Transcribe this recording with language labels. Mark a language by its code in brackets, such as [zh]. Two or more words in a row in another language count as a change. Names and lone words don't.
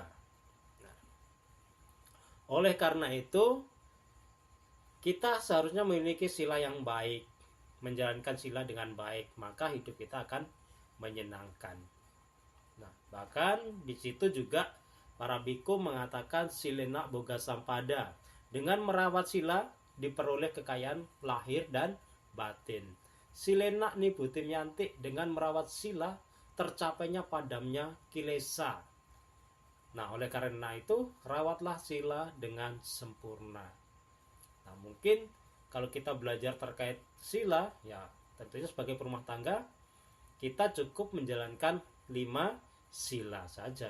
[id] Nah, oleh karena itu kita seharusnya memiliki sila yang baik, menjalankan sila dengan baik, maka hidup kita akan menyenangkan. Nah, bahkan di situ juga para biku mengatakan [pi] silena boga sampada, [id] dengan merawat sila diperoleh kekayaan lahir dan batin. [pi] Silena nibutim yanti, [id] dengan merawat sila tercapainya padamnya kilesa. Nah, oleh karena itu rawatlah sila dengan sempurna. Nah, mungkin kalau kita belajar terkait sila, ya tentunya sebagai perumah tangga kita cukup menjalankan 5 sila saja.